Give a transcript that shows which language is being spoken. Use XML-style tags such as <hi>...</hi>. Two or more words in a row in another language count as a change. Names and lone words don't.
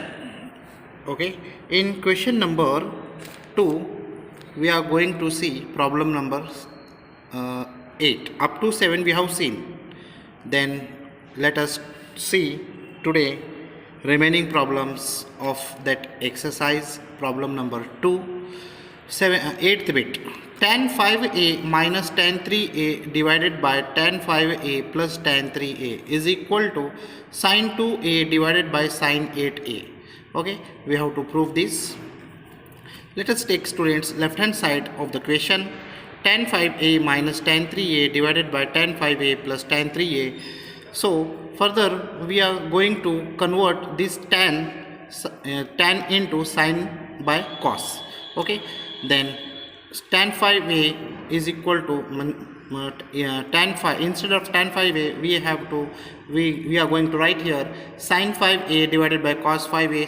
<en>Okay, in question number 2 we are going to see problem number 8. Up to 7 we have seen. Then let us see today remaining problems of that exercise. Problem number 2, 8th bit. Tan 5a minus tan 3a divided by tan 5a plus tan 3a is equal to sin 2a divided by sin 8a. Okay, we have to prove this. Let us take students left hand side of the question. Tan 5a minus tan 3a divided by tan 5a plus tan 3a. So further we are going to convert this tan into sin by cos. Okay, then tan 5a is equal to tan 5. Instead of tan 5a we are going to write here sin 5a divided by cos 5a.</en>